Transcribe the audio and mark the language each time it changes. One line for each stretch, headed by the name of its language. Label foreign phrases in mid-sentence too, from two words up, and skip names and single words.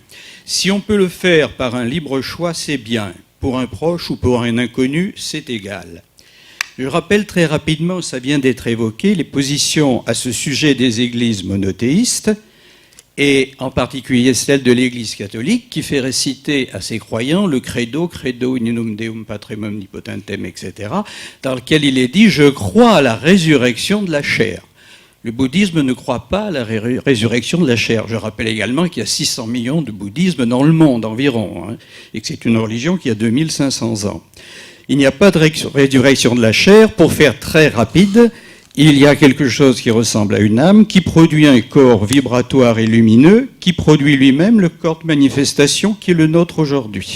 French: Si on peut le faire par un libre choix, c'est bien. Pour un proche ou pour un inconnu, c'est égal. Je rappelle très rapidement, ça vient d'être évoqué, les positions à ce sujet des églises monothéistes, et en particulier celle de l'Église catholique, qui fait réciter à ses croyants le credo,
Latin: credo in unum Deum patrem omnipotentem,
French: etc., dans lequel il est dit « Je crois à la résurrection de la chair ». Le bouddhisme ne croit pas à la résurrection de la chair. Je rappelle également qu'il y a 600 millions de bouddhismes dans le monde environ, et que c'est une religion qui a 2500 ans. Il n'y a pas de résurrection de la chair. Pour faire très rapide, il y a quelque chose qui ressemble à une âme, qui produit un corps vibratoire et lumineux, qui produit lui-même le corps de manifestation qui est le nôtre aujourd'hui.